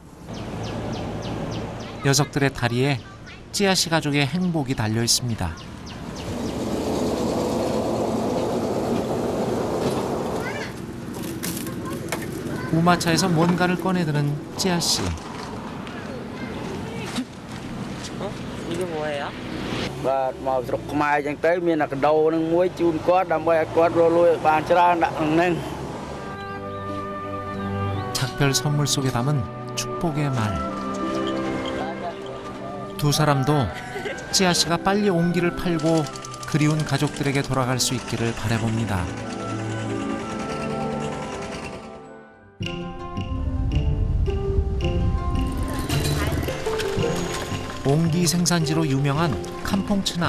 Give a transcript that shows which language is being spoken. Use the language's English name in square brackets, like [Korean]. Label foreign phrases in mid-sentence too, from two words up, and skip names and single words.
[Korean] 녀석들의 다리에 찌아 씨 가족의 행복이 달려 있습니다. 우마차에서 뭔가를 꺼내드는 찌아 씨. 이게 뭐예요? [Khmer] បាទមកស្រុកខ្មែរអញ្ចឹងទៅមានតែកដោនឹងមួយជូនគាត់ដើម្បីឲ្យគាត់រស់លួយបានច្រើនដាក់ក្នុង [Korean] 작별 선물 속에 담은 축복의 말. 두 사람도 찌아 씨가 빨리 옹기를 팔고 그리운 가족들에게 돌아갈 수 있기를 바라봅니다. 옹기 생산지로 유명한 캄퐁츠낭.